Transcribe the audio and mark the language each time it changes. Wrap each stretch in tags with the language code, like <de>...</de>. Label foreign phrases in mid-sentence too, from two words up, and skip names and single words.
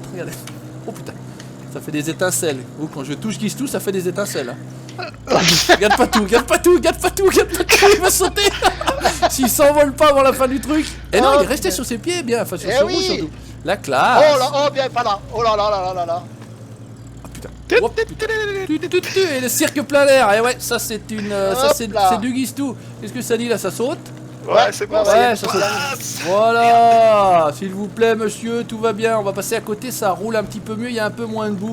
<fr>Regardez. Oh putain. Ça fait des étincelles. Ou quand je touche Guistou, ça fait des étincelles. Hein. Regarde pas tout, regarde pas tout, regarde pas tout, regarde pas tout, il va sauter. S'il s'envole pas avant la fin du truc. Et non, Oh, il est resté putain. sur ses pieds, bien, enfin sur Eh ses roues oui. surtout. La Oh classe. là, oh bien, pas là. Oh là là là là là là. Ah, putain. Oh, putain. Et le cirque plein l'air. Et ouais, ça c'est une, ça Hop c'est là. du Guistou. Qu'est-ce que ça dit là, ça saute? Ouais, c'est bon, ouais, ça y est. ouais, ça saute. Passe. Voilà, s'il vous plaît, monsieur, tout va bien. On va passer à côté, ça roule un petit peu mieux, il y a un peu moins de boue.</fr>